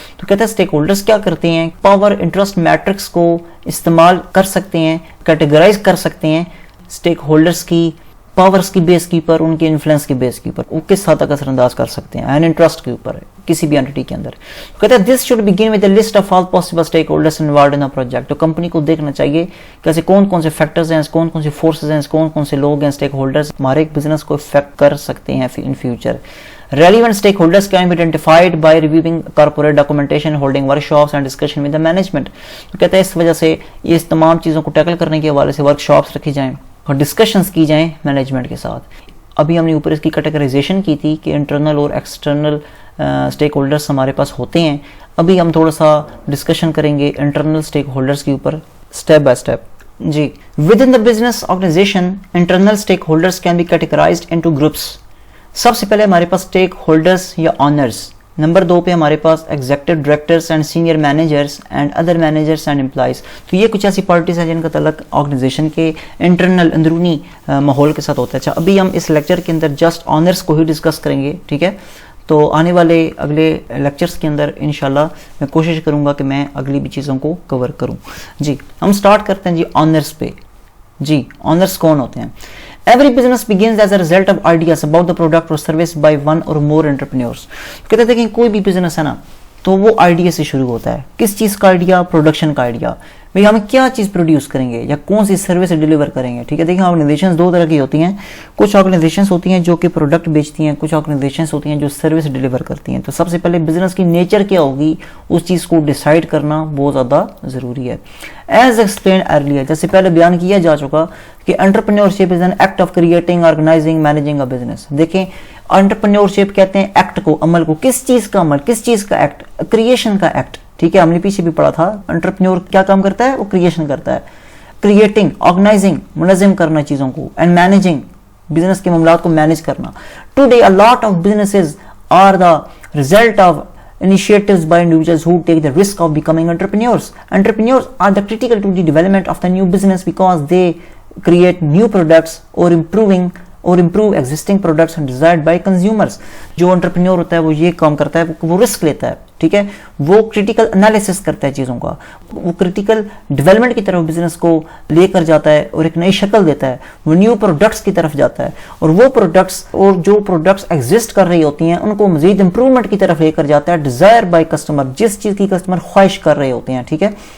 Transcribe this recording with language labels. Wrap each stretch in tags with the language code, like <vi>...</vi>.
<ur>تو کہتا ہے اسٹیک ہولڈرز کیا کرتے ہیں, پاور انٹرسٹ میٹرکس کو استعمال کر سکتے ہیں, کیٹیگرائز کر سکتے ہیں اسٹیک ہولڈرز کی پاورز کی بیس کے اوپر, ان کے انفلوئنس کی بیس کے اوپر, وہ کس حد تک اثر انداز کر سکتے ہیں اینڈ انٹرسٹ کے اوپر کسی بھی اینٹی کے اندر. کہتے ہیں</ur> <en>This should begin with a list of all possible stakeholders involved in a project.</en> <ur>تو کمپنی کو دیکھنا چاہیے کہ ایسے کون کون سے فیکٹرز ہیں, کون کون سے فورسز ہیں, کون کون سے لوگ ہیں اسٹیک ہولڈرز ہمارے ایک بزنس کو افیکٹ کر سکتے ہیں</ur> <en>In future. Relevant stakeholders can be identified by reviewing corporate documentation, holding workshops and discussion with the management.</en> <ur>تو کہتے ہیں اس وجہ سے یہ تمام چیزوں کو ٹیکل کرنے کے حوالے سے ورکشاپس رکھی جائیں اور ڈسکشنز کی جائیں مینجمنٹ کے ساتھ. ابھی ہم نے اوپر اس کی کیٹیگرائزیشن کی تھی کہ انٹرنل اور ایکسٹرنل اسٹیک ہولڈرز ہمارے پاس ہوتے ہیں. ابھی ہم تھوڑا سا ڈسکشن کریں گے انٹرنل اسٹیک ہولڈرز کے اوپر step by step.</ur> <en>جی, with in the business organization internal stakeholders can be categorized into groups.</en> <ur>سب سے پہلے ہمارے پاس اسٹیک ہولڈرز یا آنرز. نمبر 2 پہ ہمارے پاس executive directors and senior managers and other managers and employees. تو یہ کچھ ایسی پارٹیز ہیں جن کا تعلق آرگنائزیشن کے انٹرنل اندرونی ماحول کے ساتھ ہوتا ہے. اچھا, ابھی ہم اس لیکچر کے اندر جسٹ آنرز کو ہی ڈسکس کریں گے, ٹھیک ہے. تو آنے والے اگلے لیکچرز کے اندر انشاءاللہ میں کوشش کروں گا کہ میں اگلی بھی چیزوں کو کور کروں. جی, ہم سٹارٹ کرتے ہیں جی آنرز پہ.</ur> <en>جی,</en> <ur>آنرز کون ہوتے ہیں؟</ur> <en>Every business begins as a result of ideas about the product or service by one or more entrepreneurs.</en> <ur>کہتے ہیں کہ کوئی بھی بزنس ہے نا تو وہ آئیڈیا سے شروع ہوتا ہے. کس چیز کا آئیڈیا؟ پروڈکشن کا آئیڈیا. بھئی ہم کیا چیز پروڈیوس کریں گے یا کون سی سروس ڈیلیور کریں گے, ٹھیک ہے. دیکھیں آرگنائزیشنز 2 طرح کی ہوتی ہیں. کچھ آرگنائزیشنز ہوتی ہیں جو کہ پروڈکٹ بیچتی ہیں, کچھ آرگنائزیشنز ہوتی ہیں جو سروس ڈیلیور کرتی ہیں. تو سب سے پہلے بزنس کی نیچر کیا ہوگی اس چیز کو ڈیسائیڈ کرنا بہت زیادہ ضروری ہے.</ur> <en>as explain earlier,</en> <ur>جیسے پہلے بیان کیا جا چکا کہ</ur> <en>Entrepreneurship is an act of creating, organizing, managing a business.</en> <ur>دیکھیں انٹرپرینیورشپ کہتے ہیں ایکٹ کو, عمل کو. کس چیز کا عمل, کس چیز کا ایکٹ؟ کریشن کا ایکٹ, ٹھیک ہے. ہم نے پیچھے بھی پڑھا تھا انٹرپرینیور کیا کام کرتا ہے, وہ کریشن کرتا ہے. کریٹنگ, آرگنائزنگ, منظم کرنا چیزوں کو, اینڈ مینیجنگ, بزنس کے معاملات کو مینیج کرنا.</ur> <en>Today a lot of businesses are the result of initiatives by individuals who take the risk of becoming entrepreneurs. Entrepreneurs are the critical to the development of the new business because they create new products or improve existing products and desired by consumers.</en> <ur>جو entrepreneur ہوتا ہے وہ یہ کام کرتا ہے, وہ risk لیتا ہے, ٹھیک ہے. وہ کریٹیکل انالیسس کرتا ہے چیزوں کا, وہ کریٹیکل ڈیولپمنٹ کی طرف بزنس کو لے کر جاتا ہے اور ایک نئی شکل دیتا ہے. وہ نیو پروڈکٹس کی طرف جاتا ہے اور وہ پروڈکٹس اور جو پروڈکٹس ایگزسٹ کر رہی ہوتی ہیں ان کو مزید امپروومنٹ کی طرف لے کر جاتا ہے,</ur> <en>desire by customer,</en> <ur>جس چیز کی کسٹمر خواہش کر رہے ہوتے ہیں, ٹھیک ہے.</ur>